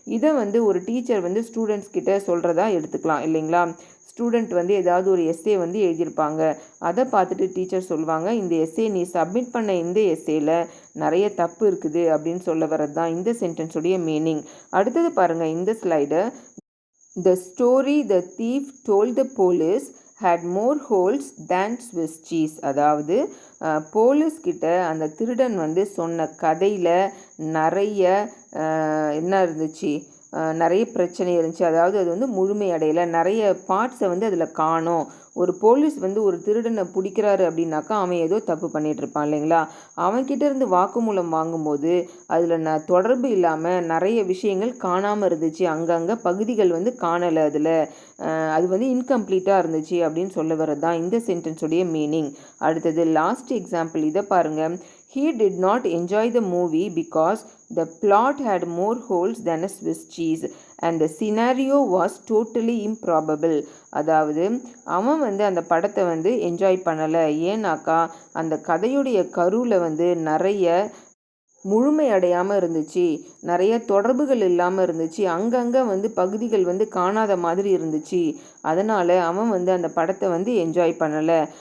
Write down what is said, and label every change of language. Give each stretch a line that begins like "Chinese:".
Tamil: இதை வந்து ஒரு டீச்சர் வந்து ஸ்டூடெண்ட்ஸ் கிட்ட சொல்கிறதா எடுத்துக்கலாம் இல்லைங்களா? ஸ்டூடெண்ட் வந்து ஏதாவது ஒரு எஸ்ஸே வந்து எழுதியிருப்பாங்க, அதை பார்த்துட்டு டீச்சர் சொல்லுவாங்க, இந்த எஸ்ஸே நீ சப்மிட் பண்ண இந்த எஸ்ஸேல நிறைய தப்பு இருக்குது அப்படின்னு சொல்ல வர்றது தான் இந்த சென்டென்ஸுடைய மீனிங். அடுத்தது பாருங்கள் இந்த slide.
English: The story the thief told the police had more holes than Swiss cheese.
Tamil: அதாவது போலீஸ் கிட்ட அந்த திருடன் வந்து சொன்ன கதையில் நிறைய என்ன இருந்துச்சு, நிறைய பிரச்சனை இருந்துச்சு. அதாவது அது வந்து முழுமையடையலை, நிறைய பார்ட்ஸை வந்து அதில் காணோம். ஒரு போலீஸ் வந்து ஒரு திருடனை பிடிக்கிறாரு அப்படின்னாக்கா அவன் ஏதோ தப்பு பண்ணிகிட்ருப்பான் இல்லைங்களா? அவன்கிட்ட இருந்து வாக்குமூலம் வாங்கும்போது அதில் தொடர்பு இல்லாமல் நிறைய விஷயங்கள் காணாமல் இருந்துச்சு, அங்கங்கே பகுதிகள் வந்து காணலை, அது வந்து இன்கம்ப்ளீட்டாக இருந்துச்சு அப்படின்னு சொல்ல வர்றது தான் இந்த சென்டென்ஸுடைய மீனிங். அடுத்தது லாஸ்ட் எக்ஸாம்பிள், இதை பாருங்கள்.
English: He did not enjoy the movie because the plot had more holes than a Swiss cheese and the scenario was totally improbable.
Tamil: அதாவது அவன் வந்து அந்த படத்தை வந்து என்ஜாய் பண்ணலை, ஏன்னாக்கா அந்த கதையுடைய கருவில் வந்து நிறைய முழுமை அடையாமல் இருந்துச்சு, நிறைய தொடர்புகள் இல்லாமல் இருந்துச்சு, அங்கங்கே வந்து பகுதிகள் வந்து காணாத மாதிரி இருந்துச்சு, அதனால் அவன் வந்து அந்த படத்தை வந்து என்ஜாய் பண்ணலை.